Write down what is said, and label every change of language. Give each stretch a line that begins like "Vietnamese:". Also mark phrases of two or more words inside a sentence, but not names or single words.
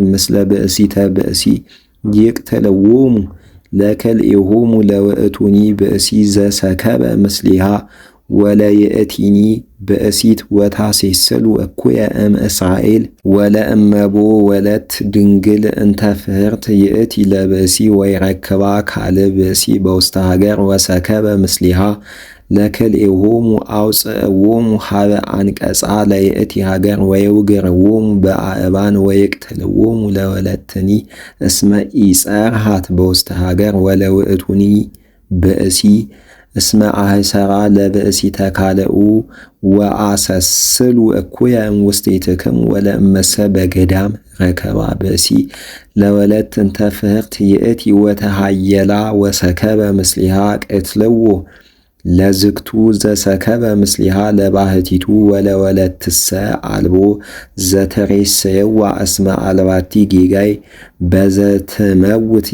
Geez: ምስለ ብእሲተ ብእሲ ይቅትልዎሙ ለክልኤሆሙ ለውእቱኒ ብእሲ ዘሰከበ ምስሊሃ ወለይእቲኒ ብእሲት ወታሴስሉ እኩየ እም እስራኤል ወለእመቦ ወለት ድንግል እንተ ፍህርት ይእቲ ለብእሲ ወይረክባ ካልእ ብእሲ በውስተ ሀገር ወሰከበ ምስሊሃ ለክልኤሆሙ አውፅእዎሙ ሀበ አንቀጻ ለይእቲ ሀገር ወየውግርዎሙ በአእባን ወይቅትልዎሙ ለወለትኒ እስመ ኢጸርሃት በውስተ ሀገር ወለውእቱኒ ብእሲ እስመ አህሰራ ለብእሲተ ካልኡ ወአሰስሉ እኩየ እምውስቴትክሙ ወለእመሰ በገዳም ረከባ ብእሲ ለወለት እንተ ፍህርት ይእቲ ወተሃየላ ወሰከበ ምስሊሃ ቅትልዎ ለዝግቱ ዘሰከበ ምስሊሃ ለባህቲቱ ወለወለትሰ አልቦ ዘተሬሰየዋ እስመ አልባቲ ጌጋይ በዘትመውት